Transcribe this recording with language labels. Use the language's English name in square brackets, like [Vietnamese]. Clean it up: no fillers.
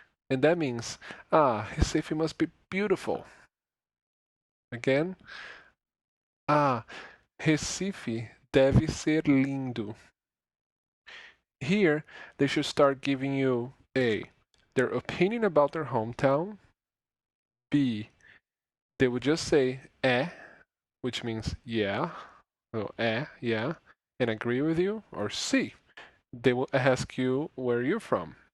[English] And that means, Recife must be beautiful. [Portuguese] Again, Recife deve ser lindo. [English] Here, they should start giving you A, their opinion about their hometown. B, they would just say which means yeah, yeah, and agree with you. Or C, they will ask you where you're from.